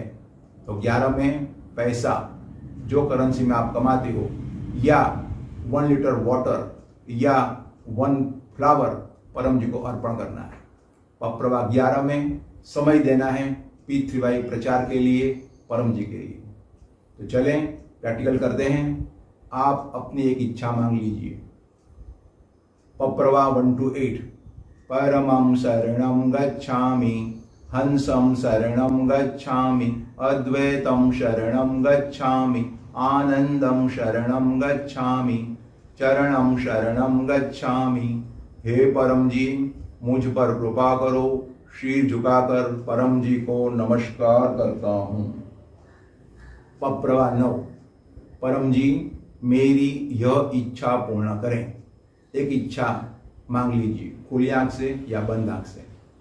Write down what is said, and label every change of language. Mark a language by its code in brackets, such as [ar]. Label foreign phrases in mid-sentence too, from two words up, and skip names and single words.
[hi] तो 11 में पैसा, जो करेंसी में आप कमाते हो, या 1 लीटर वाटर या 1 फ्लावर परम जी को अर्पण करना है। पप्रवा 11 में समय देना है P3Y प्रचार के लिए, परम जी के लिए। तो चलें प्रैक्टिकल करते हैं। आप अपनी एक इच्छा मांग लीजिए। [sa] पप्रवा 1 to 8 परमं शरणं गच्छामि हंसं शरणं गच्छामि, अद्वैतं शरणं गच्छामि, आनंदं शरणं गच्छामि, चरणं शरणं गच्छामि। [hi] हे परम जी, मुझ पर कृपा करो। शीर झुकाकर परम जी को नमस्कार करता हूं। पप्रवा 9, परम जी मेरी यह इच्छा पूर्ण करें। एक इच्छा मांग लीजिए, खुली आंख से या बंद आंख से।